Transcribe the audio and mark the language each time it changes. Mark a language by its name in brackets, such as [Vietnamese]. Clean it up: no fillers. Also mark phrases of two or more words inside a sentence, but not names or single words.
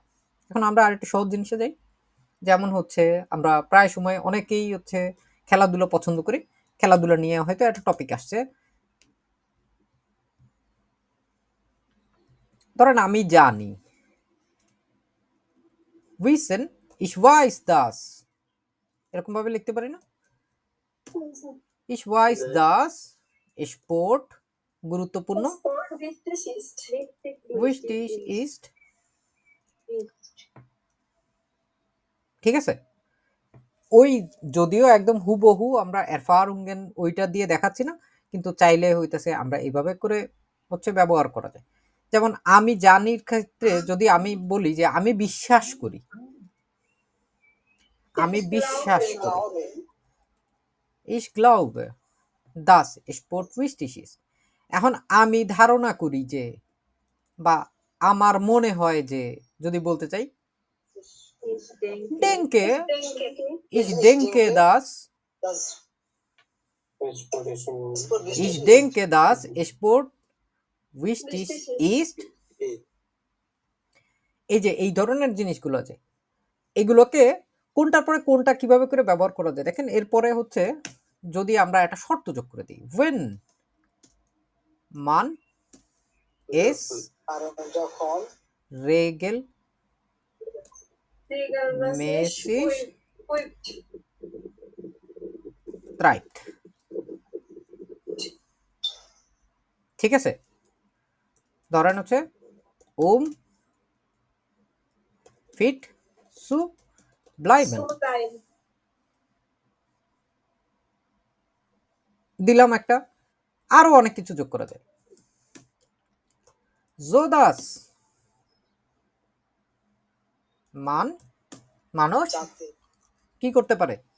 [Bangla] এখন আমরা আরেকটু সহজ জিনিসে যাই, যেমন হচ্ছে আমরা প্রায় সময় অনেকেই হচ্ছে খেলাধুলা পছন্দ করি, খেলাধুলা নিয়ে হয়তো একটা টপিক আসছে, ধরেন আমি জানি, [German] wissen ich weiß das, [Bangla] এরকম ভাবে লিখতে পারি না, [German] ich weiß das স্পোর্ট গুরুত্বপূর্ণ, wichtig ist, [Bangla] ঠিক আছে। ওই যদিও একদম হুবহু আমরা এরফারুঙ্গেন ওইটা দিয়ে দেখাচ্ছি না, কিন্তু চাইলে হইতেছে আমরা এইভাবে করে হচ্ছে ব্যবহার করা যায়। যেমন আমি জানির ক্ষেত্রে যদি আমি বলি যে আমি বিশ্বাস করি, আমি বিশ্বাস করি, [German] ich glaube das Sport wichtig ist। [Bangla] এখন আমি ধারণা করি যে, বা আমার মনে হয় যে, যদি বলতে চাই [German] denke, ich denke das, ich denke das Sport wichtig ist, [Bangla] এই যে এই ধরনের জিনিসগুলো আছে, এগুলোকে কোনটার পরে কোনটা কিভাবে করে ব্যবহার করা যায় দেখেন। এরপরে হচ্ছে যদি আমরা একটা শর্ত যোগ করে দিই, [German] wenn man es regelmäßig treibt, [Bangla] ঠিক আছে? ধরেন হচ্ছে [German] fit zu bleiben, [Bangla] দিলাম একটা, আরো অনেক কিছু যোগ করা যায়। [German] so dass [Bangla] মানুষ কি করতে পারে,